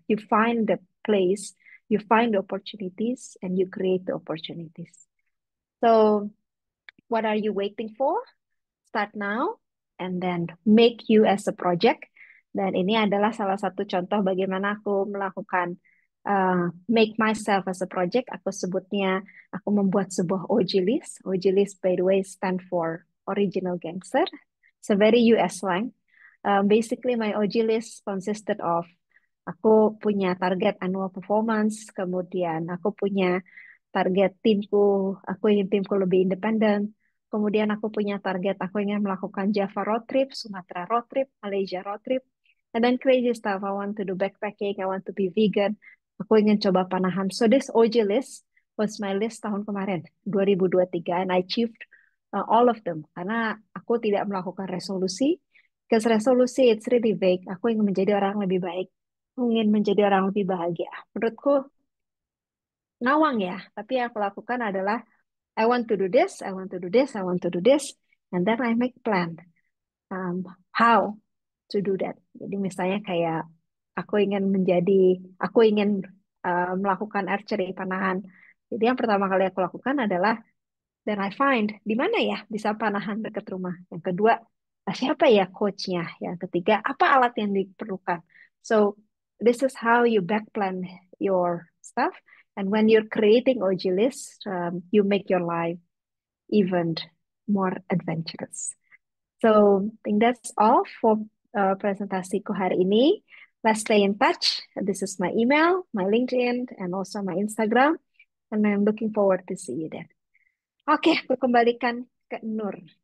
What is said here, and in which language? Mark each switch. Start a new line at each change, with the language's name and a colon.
English: You find the place, you find the opportunities, and you create the opportunities. So, what are you waiting for? Start now, and then make you as a project.
Indonesian: Dan ini adalah salah satu contoh bagaimana aku melakukan
English: make myself as a project.
Indonesian: Aku sebutnya, aku membuat sebuah OG list.
English: OG list, by the way, stand for Original Gangster. It's a very US slang. Basically, my OG list consisted of
Indonesian: aku punya target annual performance, kemudian aku punya target timku, aku ingin timku lebih independen. Kemudian aku punya target, aku ingin melakukan Java road trip, Sumatera road trip, Malaysia road trip.
English: And then crazy stuff, I want to do backpacking, I want to be vegan.
Indonesian: Aku ingin coba panahan.
English: So this OG list was my list
Indonesian: tahun kemarin,
English: 2023, and I achieved all of them.
Indonesian: Karena aku tidak melakukan resolusi, because resolusi
English: it's really vague.
Indonesian: Aku ingin menjadi orang lebih baik, aku ingin menjadi orang lebih bahagia. Menurutku ngawang ya, tapi yang aku lakukan adalah
English: I want to do this, I want to do this, I want to do this, and then I make plan how to do that.
Indonesian: Jadi misalnya kayak aku ingin menjadi, aku ingin melakukan archery panahan. Jadi yang pertama kali aku lakukan adalah
English: then I find
Indonesian: di mana ya bisa panahan dekat rumah. Yang kedua, siapa ya coachnya? Yang ketiga, apa alat yang diperlukan?
English: So this is how you back plan your stuff. And when you're creating OG list, you make your life even more adventurous. So I think that's all for
Indonesian: presentasiku hari ini.
English: Let's stay in touch. This is my email, my LinkedIn, and also my Instagram. And I'm looking forward to see you there.
Indonesian: Oke, aku kembalikan ke Nur.